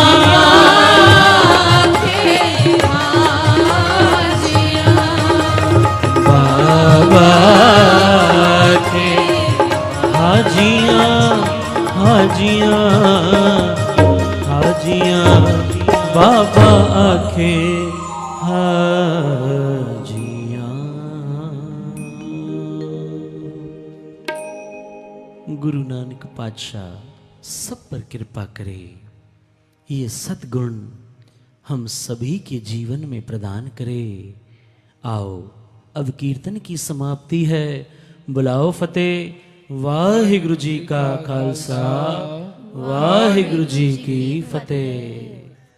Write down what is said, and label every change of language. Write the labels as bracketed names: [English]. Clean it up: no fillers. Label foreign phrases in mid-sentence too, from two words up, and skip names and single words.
[Hindi] बाबा के हाजियां हाजियां हाजियां बाबा आखे हाजियां। गुरु नानक पातशाह सब पर कृपा करे, ये सद्गुण हम सभी के जीवन में प्रदान करे। आओ अब कीर्तन की समाप्ति है, बुलाओ फतेह। [Punjabi] ਵਾਹਿਗੁਰੂ ਜੀ ਕਾ ਖ਼ਾਲਸਾ ਵਾਹਿਗੁਰੂ ਜੀ ਕੀ ਫ਼ਤਿਹ।